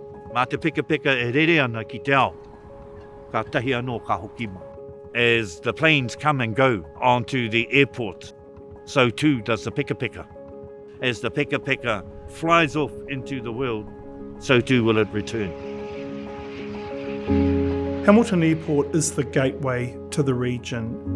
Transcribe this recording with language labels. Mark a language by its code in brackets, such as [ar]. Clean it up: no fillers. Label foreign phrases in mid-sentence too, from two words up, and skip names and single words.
[mi] Mā te pika pika e rere ana ki te ao. Ka tahi anō ka hoki mai. [en] As the planes come and go onto the airport, so too does the pika pika. As the pika pika flies off into the world, so too will it return. Hamilton Airport is the gateway to the region.